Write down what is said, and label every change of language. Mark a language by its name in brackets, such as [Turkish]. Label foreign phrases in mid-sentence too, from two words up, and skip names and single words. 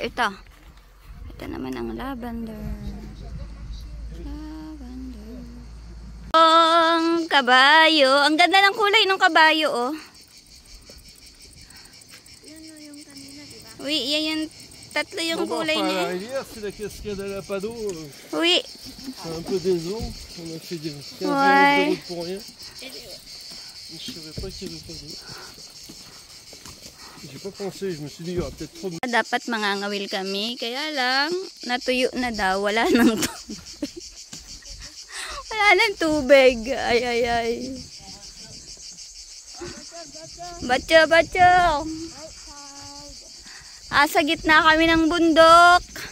[Filipino] Ito naman ang lavender. Ang kabayo. Ang ganda ng kulay ng kabayo, oh. Uy, yan yung tatlo yung kulay niya. [French] La rivière, c'est la cascade à la Pado. [Filipino] Uy. [French] C'est un peu décevant. On a fait des 15 Ouais. minutes de route pour rien. Je savais pas qu'il y avait pas d'eau. J'ai pas pensé, je me suis dit, il y aura peut-être trop de... [Filipino] Dapat mangangawil kami, kaya lang natuyo na daw, wala nang tubig. Wala nang tubig. Ay, ay, ay. Bacho, bacho. Sa gitna kami ng bundok.